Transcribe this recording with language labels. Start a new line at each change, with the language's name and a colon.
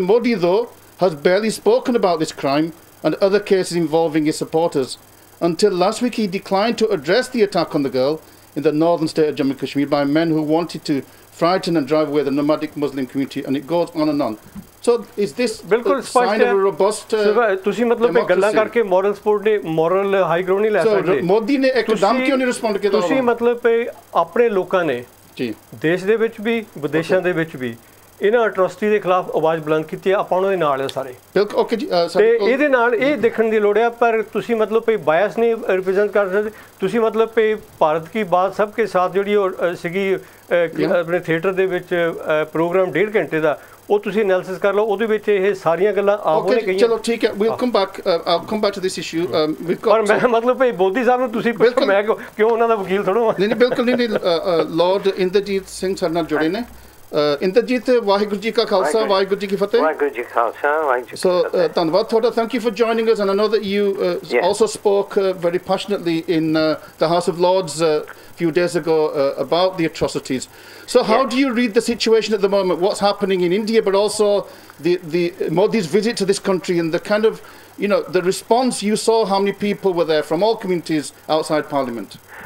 English: Modi, though, has barely spoken about this crime and other cases involving his supporters. Until last week, he declined to address the attack on the girl in the northern state of Jammu and Kashmir by men who wanted to frighten and drive away the nomadic Muslim community, and it goes on and on. So is this a sign of a robust
Punjabi: ਤੁਸੀਂ ਮਤਲਬ ਗੱਲਾਂ ਕਰਕੇ moral support ਨੇ, moral high ground ਨਹੀਂ ਲੈ ਸਕਦੇ। ਮੋਦੀ ਨੇ ਇੱਕਦਮ ਕਿਉਂ ਨਹੀਂ ਰਿਸਪੌਂਡ ਕੀਤਾ? ਤੁਸੀਂ ਮਤਲਬ ਆਪਣੇ ਲੋਕਾਂ ਨੇ ਜੀ ਦੇਸ਼ ਦੇ ਵਿੱਚ ਵੀ ਵਿਦੇਸ਼ਾਂ ਦੇ ਵਿੱਚ ਵੀ ਇਹਨਾਂ ਅਟਰੋਸਿਟੀ ਦੇ ਖਿਲਾਫ ਆਵਾਜ਼ ਬੁਲੰਦ ਕੀਤੀ ਹੈ। ਆਪਾਂ ਉਹਨਾਂ ਦੇ ਨਾਲ ਆ ਸਾਰੇ, ਬਿਲਕੁਲ ਓਕੇ ਜੀ। ਤੇ ਇਹਦੇ ਨਾਲ ਇਹ ਦੇਖਣ ਦੀ ਲੋੜ ਹੈ, ਪਰ ਤੁਸੀਂ ਮਤਲਬ ਕੋਈ ਬਾਇਸ ਨਹੀਂ ਰਿਪਰੈਜ਼ੈਂਟ ਕਰ ਸਕਦੇ। ਤੁਸੀਂ ਮਤਲਬ ਕਿ ਭਾਰਤ ਕੀ ਬਾਤ ਸਭ ਕੇ ਸਾਥ ਜਿਹੜੀ ਉਹ ਸੀਗੀ ਆਪਣੇ ਥੀਏਟਰ ਦੇ ਵਿੱਚ ਪ੍ਰੋਗਰਾਮ 1.5 ਘੰਟੇ ਦਾ, ਉਹ ਤੁਸੀਂ ਐਨਾਲਿਸਿਸ ਕਰ ਲਓ, ਉਹਦੇ ਵਿੱਚ ਇਹ ਸਾਰੀਆਂ ਗੱਲਾਂ ਆਪ ਉਹਨੇ ਕਹੀਆਂ। ਚਲੋ ਠੀਕ ਹੈ,
English: we'll come back, I'll come back to this issue.
Punjabi: ਪਰ ਮੈਂ ਮਤਲਬ ਭਾਈ ਮੋਦੀ ਸਾਹਿਬ ਨੂੰ ਤੁਸੀਂ ਪੁੱਛੋ, ਮੈਂ ਕਿਉਂ ਉਹਨਾਂ ਦਾ ਵਕੀਲ ਥੋੜ੍ਹਾ। ਨਹੀਂ ਬਿਲਕੁਲ ਨਹੀਂ। ਲਾਰਡ ਇੰਦਰਜੀਤ ਸਿੰਘ ਸਾਡੇ ਨਾਲ ਜੁੜੇ ਨੇ, ਇੰਦਰਜੀਤ ਵਾਹਿਗੁਰੂ ਜੀ ਕਾ ਖਾਲਸਾ ਵਾਹਿਗੁਰੂ ਜੀ ਕੀ ਫਤਿਹ ਵਾਹਿਗੁਰੂ ਜੀ ਕਾ ਖਾਲਸਾ ਵਾਹਿਗੁਰੂ ਜੀ ਕੀ
English: So,
Punjabi: ਫਤਿਹ ਧੰਨਵਾਦ ਤੁਹਾਡਾ.
English: Thank you for joining us, and I know that you Yes. also spoke very passionately in the House of Lords a few days ago about the atrocities. So how Yes. do you read the situation at the moment, what's happening in India, but also the Modi's visit to this country and the kind of, the response you saw, how many people were there from all communities outside Parliament?